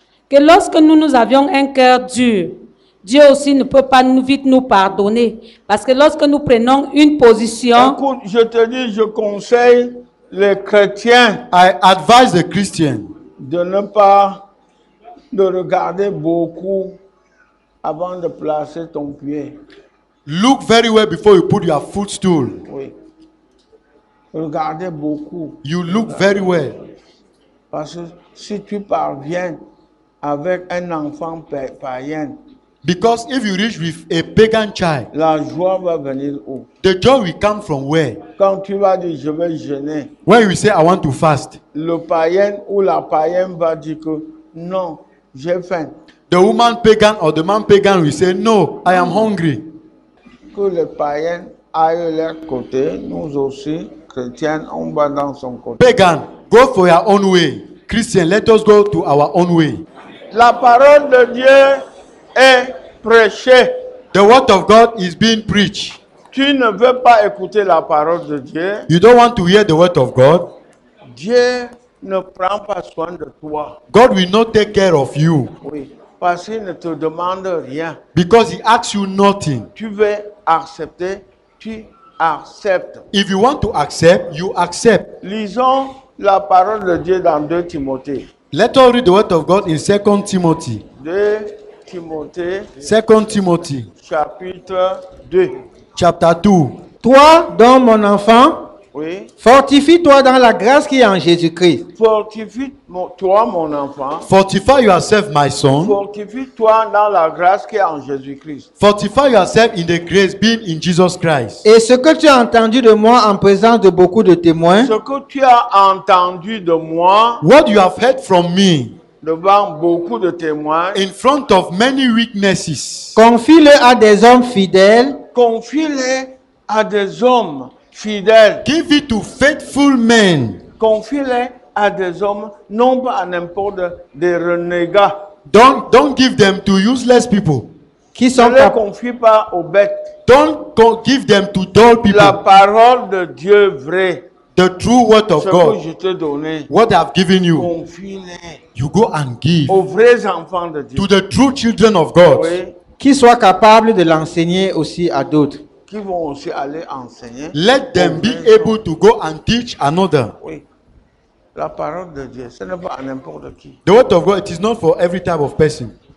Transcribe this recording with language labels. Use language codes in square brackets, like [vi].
[fr] Que lorsque nous avions un cœur dur, Dieu aussi ne peut pas vite nous pardonner. Parce que lorsque nous prenons une position, Écoute, je te dis, je conseille les chrétiens [en] I advise the Christian [fr] de ne pas de regarder beaucoup avant de placer ton pied. [en] look very well before you put your footstool. [fr] Oui. Regardez beaucoup. [en] You look very well. [fr] Parce que si tu parviens avec un enfant païen, [en] Because if you reach with a pagan child, [fr] la joie va venir où? [en] the joy will come from where? [fr] Quand tu vas dire je vais jeûner, [en] When you say, I want to fast, [fr] le païen ou la païenne va dire que non, j'ai faim. [en] the woman pagan or the man pagan will say, no, I am hungry. [fr] Que les païens aillent de leur côté, nous aussi, chrétiens, on va dans son côté. [en] Pagan, go for your own way. Christian, let us go to our own way. [fr] La parole de Dieu est prêchée. [en] The word of God is being preached. [fr] Tu ne veux pas écouter la parole de Dieu. [en] You don't want to hear the word of God. [fr] Dieu ne prend pas soin de toi. [en] God will not take care of you [fr] Oui. Parce qu'il ne te demande rien. [en] because he asks you nothing. [fr] Tu veux accepter, tu acceptes. [en] If you want to accept, you accept. [fr] Lisons la parole de Dieu dans 2 Timothée. [en] Let us read the word of God in 2 Timothy. [fr] 2 Timothée, [en] 2 Timothy [fr] chapitre 2. [en] chapter 2. [fr] Toi, donc mon enfant, Oui. fortifie-toi dans la grâce qui est en Jésus-Christ. Fortifie-toi, mon enfant. [en] Fortify yourself, my son. [fr] Fortifie-toi dans la grâce qui est en Jésus-Christ. [en] Fortify yourself in the grace being in Jesus Christ. [fr] Et ce que tu as entendu de moi en présence de beaucoup de témoins, Ce que tu as entendu de moi [en] What you have heard from me [fr] devant beaucoup de témoins, [en] in front of many witnesses, [fr] confie-le à des hommes fidèles confie-les à des hommes fidèles. [en] give it to faithful men. [fr] Confie-les à des hommes, non pas à n'importe des renégats. [en] Don't give them to useless people. [fr] qui Ne sont les capables. confie pas aux bêtes. [en] Don't give them to dull people. [fr] La parole de Dieu vraie, [en] The true word of [fr] ce que [en] God, [fr] je t'ai donné, [en] what I've given you, [fr] confie-les [en] you go and give [fr] aux vrais enfants de Dieu. [en] to the true children of God. [fr] Oui, Qui soit capable de l'enseigner aussi à d'autres. qui vont aussi aller enseigner. [en] Let them [fr] aux [en] be [fr] vrais [en] able to go and teach another. [fr] Oui. La parole de Dieu, ce n'est pas à n'importe qui. [en] The word of God, it is not for every type of person.